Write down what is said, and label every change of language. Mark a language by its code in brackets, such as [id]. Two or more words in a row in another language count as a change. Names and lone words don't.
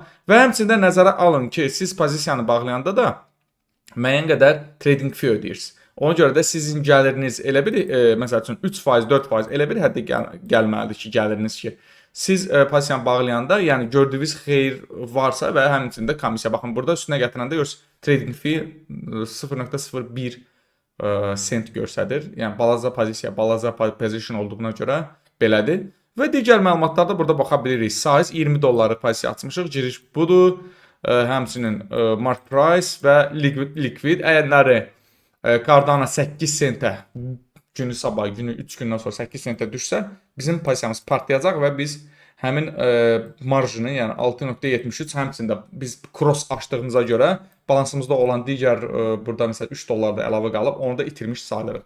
[az] Və həmçində nəzərə alın ki, siz pozisiyanı bağlayanda da müəyyən qədər [en] trading fee [az] ödəyirsiniz. Ona görə də sizin gəliriniz elə bir, məsəl üçün 3%, 4% elə bir həddə gəlməlidir ki, gəliriniz ki, siz pozisiyanı bağlayanda, yəni gördüyünüz xeyir varsa və həmçində komissiya, baxın, burada üstünə gətirəndə görürsünüz, [en] trading fee [az] 0.01 sent göstərir. Yəni balaca pozisiya, balaca position olduğuna görə belədir. Və digər məlumatlarda burada baxa bilirik. Size 20 dolları pozisiya açmışıq. Giriş budur. Həmçinin [en] market price [az] və liquid əyərləri Cardano 8 sentə günü sabah, günü 3 gündən sonra 8 sentə düşsə, bizim pozisiyamız partlayacaq və biz həmin marjını, yəni 6.73, həmçində biz cross açdığımıza görə balansımızda olan digər burada məsələn 3 dollar da əlavə qalıb, onu da itirmiş sayılırıq.